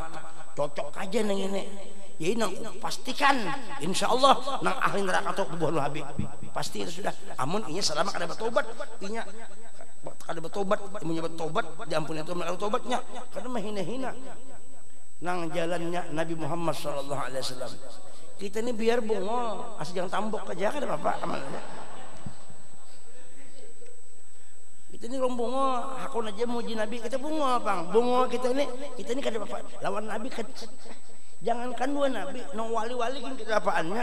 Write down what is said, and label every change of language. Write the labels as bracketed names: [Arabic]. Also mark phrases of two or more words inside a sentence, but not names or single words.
[Banjar] Cocok aja nang ini. Ya nang pastikan insyaallah nang ahli neraka atau buah Wahabi. Pasti itu sudah. Amun inya selama kada bertobat, inya kada bertobat, imunya bertobat diampuni Tuhan kalau tobatnya. Karena menghina-hina nang jalannya Nabi Muhammad [Arabic] صلى الله عليه وسلم. [Banjar] Kita ini biar bungol, asal jangan tambok aja kada apa-apa amalnya. Kita ini orang bungol, hakun aja muji Nabi, kita bungol bang, bungol kita ini kada apa-apa. Lawan Nabi kan, jangankan dua Nabi, nong wali-wali kan kita apaannya.